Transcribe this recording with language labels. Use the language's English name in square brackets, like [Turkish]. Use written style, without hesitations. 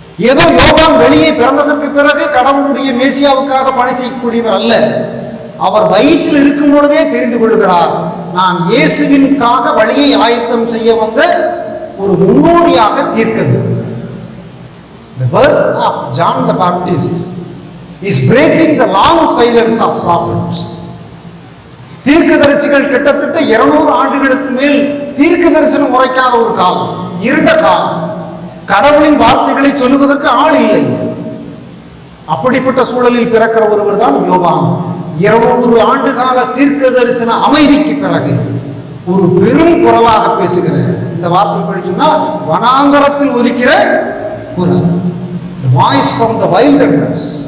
[Tamil] ஏதோ யோவான் வெளியே பிறந்ததற்கு பிறகு கடவுளுடைய மேசியாவுக்காக பணி செய்யக்கூடியவர் அல்ல. அவர் வயிற்றில் இருக்கும் பொழுதே தெரிந்து கொள்கிறார், நான் இயேசுவிற்காக வழியை ஆயத்தம் செய்ய வந்த ஒரு முன்னோடியாக தீர்க்கது. [English] The birth of John the Baptist is breaking the long silence of prophets. [Tamil] தீர்க்கதரிசிகள் கிட்டத்தட்ட 200 ஆண்டுகளுக்கு மேல் தீர்க்க தரிசனம் உரைக்காத ஒரு காலம், இருண்ட காலம். கடவுளின் வார்த்தைகளை சொல்லுவதற்கு ஆள் இல்லை. அப்படிப்பட்ட சூழலில் பிறக்கிற ஒருவர் தான் யோவான். 200 ஆண்டு கால தீர்க்க தரிசன அமைதிக்கு பிறகு ஒரு பெரும் குரலாக பேசுகிற, இந்த வார்த்தை படிச்சோம்னா வனாந்தரத்தில் ஒலிக்கிற குரல், [English] Voice from the wilderness.